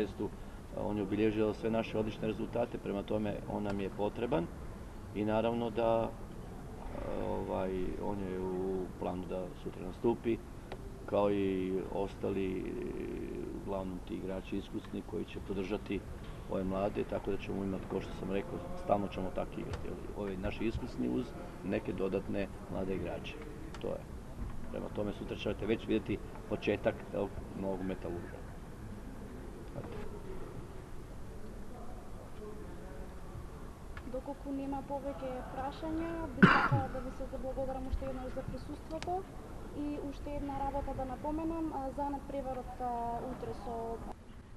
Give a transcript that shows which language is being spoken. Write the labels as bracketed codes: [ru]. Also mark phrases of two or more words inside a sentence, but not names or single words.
[hr] On je obilježio sve naše odlične rezultate, prema tome on nam je potreban i naravno da on je u planu da sutra nastupi, kao i ostali, uglavnom ti igrači iskusni koji će podržati ove mlade, tako da ćemo imati, kao što sam rekao, stalno ćemo tako igrati. Ovi naši iskusni uz neke dodatne mlade igrače. To je. Prema tome sutra ćete već vidjeti početak novog Metalurga. [mk] Доколку нема повеќе прашања, би сакала да ви се заблагодарам уште еднаш за присуството и уште една работа да напоменам за надпреварот утре со